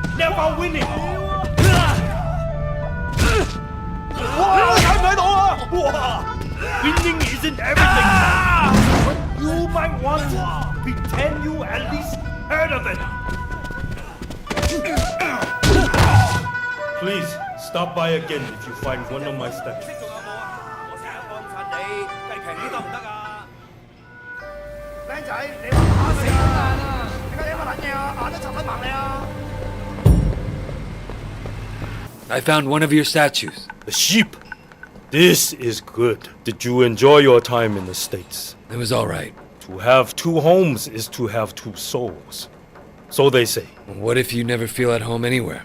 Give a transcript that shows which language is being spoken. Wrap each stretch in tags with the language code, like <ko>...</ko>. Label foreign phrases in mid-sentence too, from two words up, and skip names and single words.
<en>Never winning.</en> <yue>哇！睇唔睇到啊？哇！</yue> <en>Winning isn't everything. But you might want to pretend you at least heard of it. Please stop by again if you find one of my statues.</en> <yue>我成日幫襯你，計平啲得唔得啊？僆仔，你話打死我啊！點解你乜撚嘢啊？眼都插得盲你啊！</yue> <en>I found one of your statues. The sheep. This is good. Did you enjoy your time in the States? It was all right. To have two homes is to have two souls. So they say. What if you never feel at home anywhere?</en>